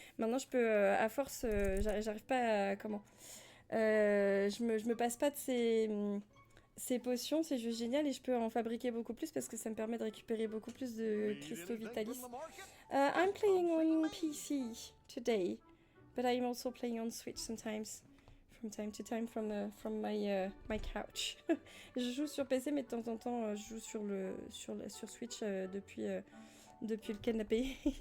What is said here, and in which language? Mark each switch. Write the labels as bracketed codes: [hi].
[fr] Maintenant, je peux, à force, j'arrive pas à... Comment je me passe pas de ces potions, c'est juste génial et je peux en fabriquer beaucoup plus parce que ça me permet de récupérer beaucoup plus de cristaux vitalis. [en] I'm playing on PC today, but I'm also playing on Switch sometimes, from time to time from my couch. [fr] Je joue sur PC, mais de temps en temps, je joue sur Switch depuis le canapé.